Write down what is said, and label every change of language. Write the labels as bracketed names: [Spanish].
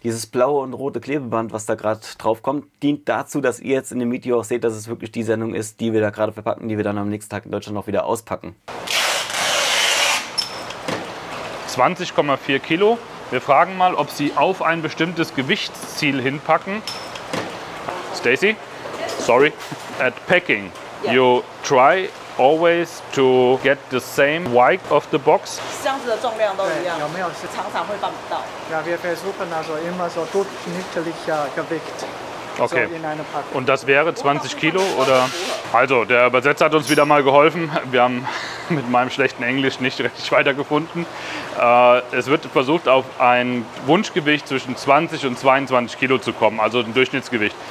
[German] Dieses blaue und rote Klebeband, was da gerade drauf kommt, dient dazu, dass ihr jetzt in dem Video auch seht, dass es wirklich die Sendung ist, die wir da gerade verpacken, die wir dann am nächsten Tag in Deutschland auch wieder auspacken. 20,4 Kilo. Wir fragen mal, ob Sie auf ein bestimmtes Gewichtsziel hinpacken. Stacy, sorry. [English] At packing, you try always to get the same weight of the box. [Chinese] 箱子的重量都一样，有没有是常常会办不到。 [German] Ja, wir versuchen also immer so durchschnittlicher Gewicht. Okay. Und das wäre 20 Kilo oder? Also, der Übersetzer hat uns wieder mal geholfen. Wir haben mit meinem schlechten Englisch nicht richtig weitergefunden. Es wird versucht, auf ein Wunschgewicht zwischen 20 und 22 Kilo zu kommen, also ein Durchschnittsgewicht.